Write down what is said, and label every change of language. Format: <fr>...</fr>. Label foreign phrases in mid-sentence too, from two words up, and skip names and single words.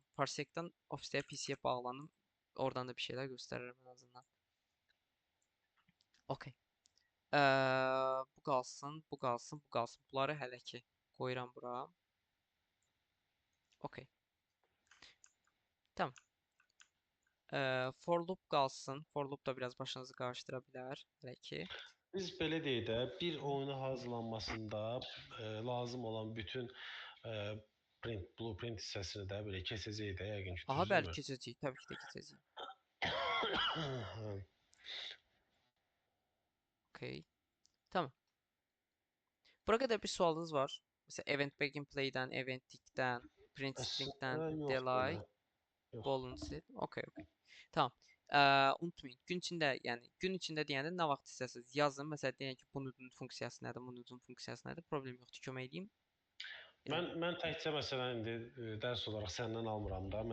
<az>Parsecdən ofisdə PC-yə bağlanım. Oradan da bir şeylər göstərirəm</az> <tr>en azından.</tr> <az>Okay. Bu qalsın, bu qalsın, bu qalsın. Bunları hələ ki qoyuram bura. Okay. Tamam.</az> <en>For loop</en> <az>qalsın.</az> <en>For loop</en> <az>da biraz başınızı qarışdıra bilər hələ ki. Biz belə deyək də, bir oyuna hazırlanmasında lazım olan bütün blueprint hissəsini də belə keçəcəyik də yəqin ki, Aha, bəli düzdürmü? keçəcəyik. Təbii ki də keçəcəyik. Hı. Okay. Tamam. Bura qədər bir sualınız var. Məsələn,</az> <en>event begin play'dən, event tickdən, print stringdən,</en> <az>Əslində yoxdur delay, da. golden Yoxdur. set.</az> <en>Okay, okay.</en> <az>Tamam. Unutmayın. Gün içində, yəni gün içində deyəndə nə vaxt istəsəniz yazın. Məsələn, deyək ki, bunun funksiyası nədir, bunun funksiyası nədir? Problem yoxdur. Kömək edeyim. Yəni, Mən təkcə məsələn indi dərs olaraq səndən almıram da.</az>